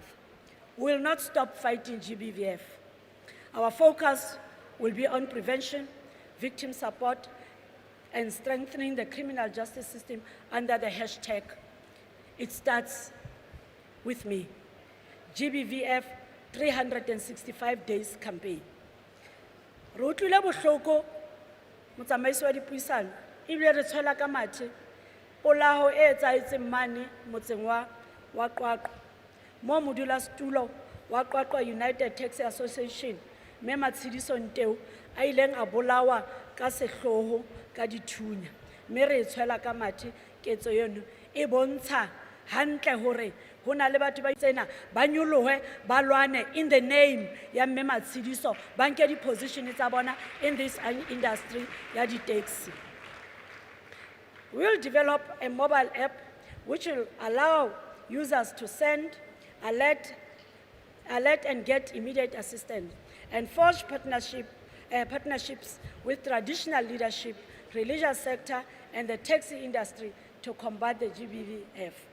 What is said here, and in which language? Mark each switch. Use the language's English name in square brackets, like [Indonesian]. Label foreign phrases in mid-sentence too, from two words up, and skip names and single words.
[English] We will not stop fighting GBVF. Our focus will be on prevention, victim support, and strengthening the criminal justice system under the hashtag, It Starts With Me, GBVF 365 Days Campaign. [Southern Sotho] Re utlwile bohloko motsamaisi wa dipuisano ebile re tshwela ka mathe polao e etsaetseng mane motseng wa Qwaqwa mo modulasetulo wa Qwaqwa United Taxi Association mme Matshidiso Nteu a ileng a bolawa ka sehloho ka dithunya mme re tshwela ka mathe ketso eno e bontsha hantle hore hona le batho ba tsena ba nyolohe ba lwane [English] in the name [Southern Sotho] ya mme Matshidiso ba nke di-position tsa bona [English] in this industry [Southern Sotho] ya di-taxi. [English] We will develop a mobile app which will allow users to send, alert and get immediate assistance, and forge partnerships with traditional leadership, religious sector, and the taxi industry to combat the GBVF.